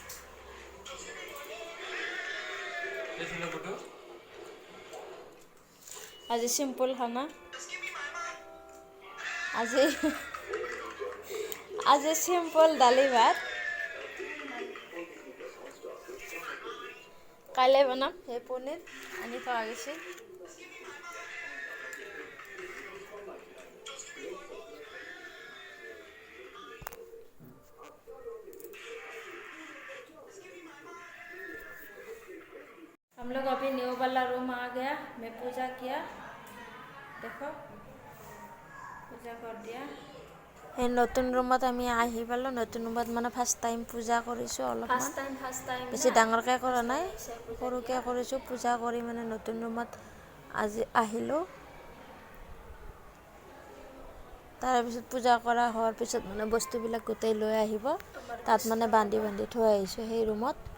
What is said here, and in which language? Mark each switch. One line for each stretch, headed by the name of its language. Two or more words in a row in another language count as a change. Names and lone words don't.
Assamese: আজি চিম্পুল খানা, আজি চিম্পুল দালি ভাত। কাইলৈ বনাম সেই পনীৰ আনি থোৱা গৈছে।
Hindi: हम लोग अभी न्यू वाला रूम आ गया, मैं पूजा किया, देखो पूजा कर दिया।
Assamese: সেই নতুন ৰুমত আমি আহি পালোঁ। নতুন ৰুমত মানে
English: first time
Assamese: পূজা কৰিছোঁ। অলপমান
English: first time
Assamese: বেছি ডাঙৰকৈ কৰা নাই, পূজা সৰুকৈ কৰিছোঁ। পূজা কৰি মানে নতুন ৰুমত আজি আহিলোঁ। তাৰপিছত পূজা কৰা হোৱাৰ পিছত মানে বস্তুবিলাক গোটেই লৈ আহিব, তাত মানে বান্ধি থৈ আহিছোঁ সেই ৰুমত।